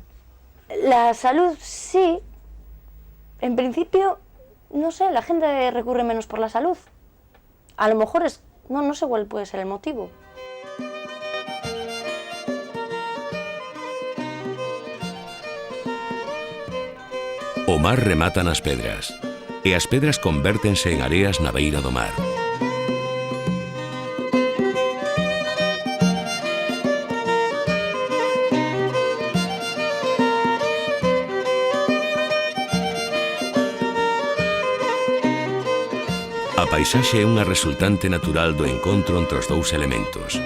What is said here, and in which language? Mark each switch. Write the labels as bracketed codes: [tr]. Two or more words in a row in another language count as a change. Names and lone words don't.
[es] La salud, sí, en principio, no sé, la gente recurre menos por la salud. A lo mejor no sé cuál puede ser el motivo. [gl] O mar remata nas pedras, e as pedras convértense en areas na beira do mar. A paisaxe é unha resultante natural do encontro entre os dous elementos.